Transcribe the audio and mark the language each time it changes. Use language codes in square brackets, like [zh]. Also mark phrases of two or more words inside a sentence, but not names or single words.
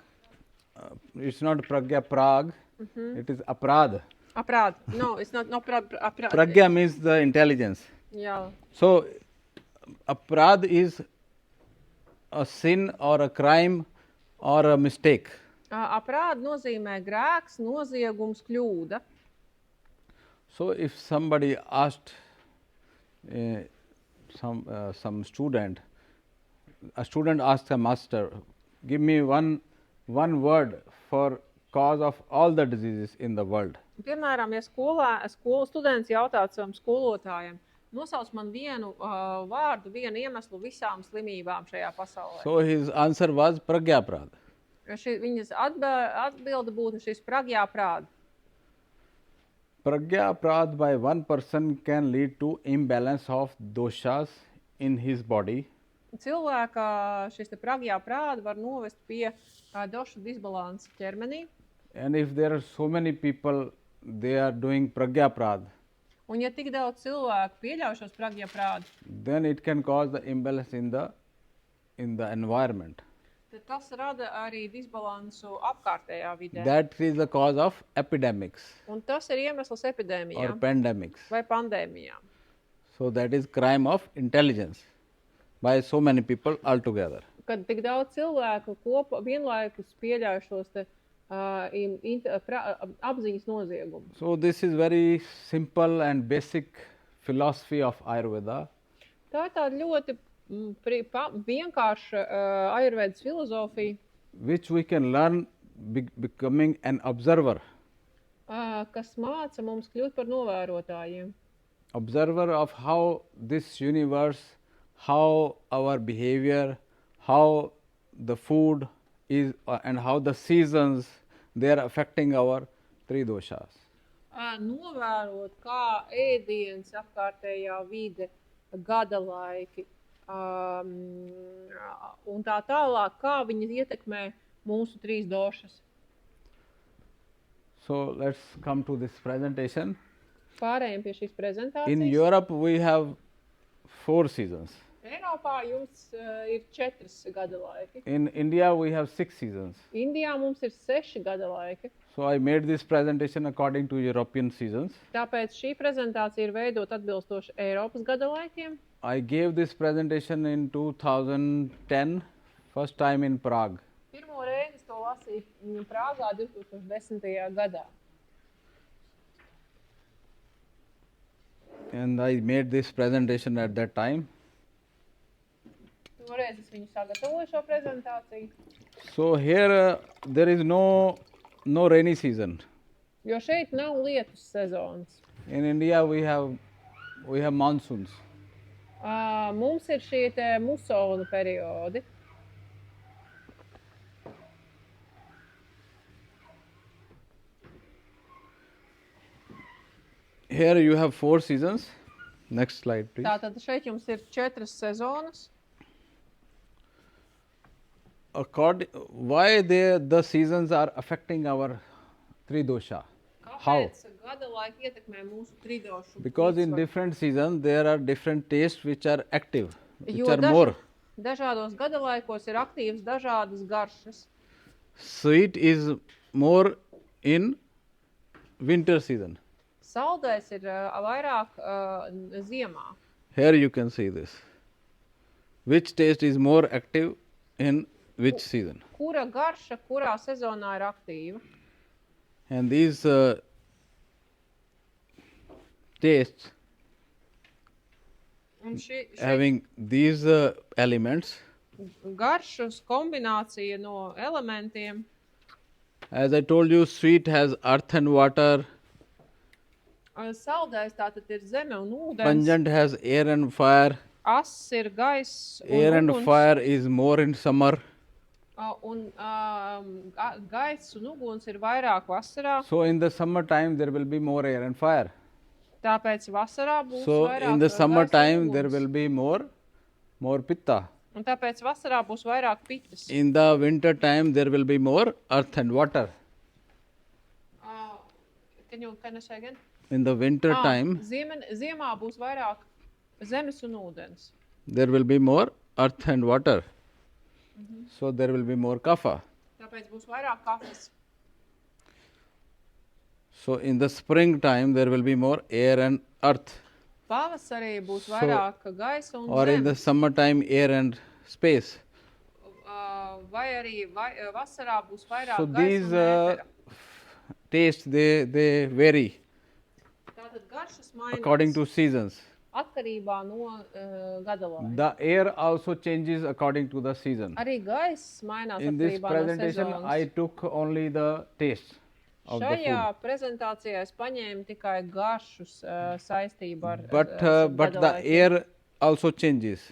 [en] It's not [sa] pragya prag, [en] it is aprad. Aprad. No, it's not aprad. Pragya means the intelligence. Yeah. So, aprad is a sin or a crime or a mistake. [lv] Aprād nozīmē grēks, noziegums, kļūda. [en] So, if somebody asked some student, a student asked a master, give me one word for cause of all the diseases in the world. [lv] Piemēram, ja skolu students jautātu savam skolotājam, nosauc man vienu vārdu, vienu iemeslu visām slimībām šajā pasaulē. [en] So, his answer was [sa] pragya prad. [lv] Viņas atbilde būtu šis [sa] pragya prād. Pragya prad [en] by one person can lead to imbalance of doshas in his body. [lv] Cilvēka šis te [sa] pragya prād [lv] var novest pie došu disbalansa ķermenī. [en] And if there are so many people, they are doing [sa] pragya prad, [lv] Un ja tik daudz cilvēku pieļauj šos [sa] pragya prādu, [en] then it can cause the imbalance in the environment. [lv] tad tas rada arī disbalansu apkārtējā vidē. [en] That is the cause of epidemics [lv] Un tas ir iemesls [en] or [lv] epidēmijām [en] pandemics. [lv] vai pandēmijām. [en] So that is crime of intelligence by so many people altogether. [lv] Kad tik daudz cilvēku vienlaikus pieļauj šos te apziņas noziegumus. [en] So this is very simple and basic philosophy of Ayurveda. [lv] Tā ir tāda ļoti vienkārša Ājurvēdas filozofija, [en] which we can learn becoming an observer. [lv] Kas māca mums kļūt par novērotājiem. [en] Observer of how this universe, how our behavior, how the food is and how the seasons, they are affecting our three doshas. [lv] Novērot, kā ēdiens, apkārtējā vide, gada laiki un tā tālāk, kā viņi ietekmē mūsu trīs došas. [en] So let's come to this presentation. [lv] Pārējiem pie šīs prezentācijas. [en] In Europe we have 4 seasons. [lv] Eiropā jums ir 4 gada laiki. [en] In India we have 6 seasons. [lv] Indijā mums ir 6 gada laiki. [en] So I made this presentation according to European seasons. [lv] Tāpēc šī prezentācija ir veidot atbilstoši Eiropas gada laikiem. [en] I gave this presentation in 2010, first time in Prague. [lv] Pirmo reizi to lasīju Prāgā 2010. gadā. [en] And I made this presentation at that time. [lv] Toreiz es viņu sagatavoju šo prezentāciju. [en] So here there is no rainy season. [lv] Jo šeit nav lietus sezonas. [en] In India we have monsoons. [lv] Mums ir šie te musonu periodi. [en] Here you have 4 seasons. Next slide, please. [lv] Tātad šeit jums ir 4 sezonas. [en] Why the seasons are affecting our three dosha? How? [lv] Kāpēc gada laiki ietekmē mūsu tridošu? [en] Because in different seasons there are different tastes which are active, which [lv] Jo [en] are more. [lv] Dažādos gada laikos ir aktīvas dažādas garšas. [en] Sweet is more in winter season. [lv] Saldais ir vairāk ziemā. [en] Here you can see this. Which taste is more active in which season? [lv] Kura garša, kurā sezonā ir aktīva? [en] And these tastes [lv] Un [en] having these elements, [lv] garšas kombinācija no elementiem. [en] as I told you, sweet has earth and water, [lv] Saldais tātad ir zeme un ūdens. [en] pungent has air and fire. [lv] Ass ir gaiss un [en] Air and [lv] uguns. [en] fire is more in summer. [lv] Un gaiss un uguns ir vairāk vasarā. [en] So in the summer time there will be more air and fire. [lv] Tāpēc vasarā būs [en] So [lv] vairāk [en] in the summer [lv] gaisa un [en] time there [lv] uguns. [en] will be more pitta. [lv] Un tāpēc vasarā būs vairāk pitas. [en] In the winter time there will be more earth and water. Can I say again? In the winter time, [lv] Ziemā būs vairāk zemes un ūdens. [en] there will be more earth and water. So there will be more kapha. [lv] Tāpēc būs vairāk kafas. [en] So in the spring time, there will be more air and earth. [lv] Pavasarī būs vairāk gaisa un [en] Or in the [lv] zemes. [en] summertime, air and space. [lv] Vai arī vasarā būs vairāk [en] So [lv] gaisa [en] these [lv] un ētera. [en] tastes, they vary [lv] Tātad garšas mainās [en] according to seasons. [lv] atkarībā no gada laika. [en] The air also changes according to the season. [lv] Arī gaiss mainās [en] In this [lv] atkarībā no [en] presentation, [lv] sezonas. [en] I took only the taste of the [lv] Šajā [en] food. [lv] prezentācijā es paņēmu tikai garšus saistību ar [en] But [lv] gada [en] the [lv] laikiem. [en] air also changes.